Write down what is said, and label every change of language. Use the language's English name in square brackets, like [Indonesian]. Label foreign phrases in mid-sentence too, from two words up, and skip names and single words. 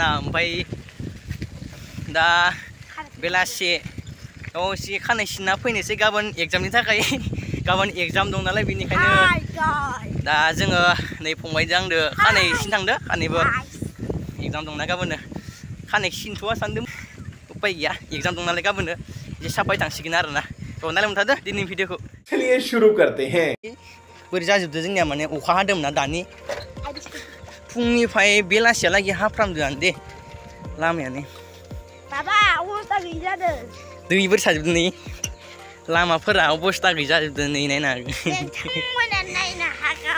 [Bodo] ओमफ्राय दा बेलासे एसे खानाय सिनना फैनोसै गाबोन एग्जामनि थाखाय। गाबोन एग्जाम दं नालाय बेनिखायनो दा जोङो नै फंबायजों आंदो खानाय सिन थांदो। खानायबो एग्जाम दंना गाबोन खानाय सिनथ'आ सानदों उपाय गैया एग्जाम दं नालाय गाबोन एसे साफाय थांसिगोन आरोना। थ' नायलाय मोनथादो दिनैनि भिडिअखौ। [Hindi] चलिए शुरू करते हैं। [Bodo] बोरै जाजोबदो जोंनिया माने अखा हादोंमोन ना दानि फुंनिफ्राय बेलासियालागै हाफ्रामदोआनो दे लामायानो। बाबा अबस्था गैयि जादों। दैफोर साजोबदों नै लामाफोरा अबस्था गैयि जाजोबदों नै नायनो हागोन। नोंथांमोना नायनो हागौ।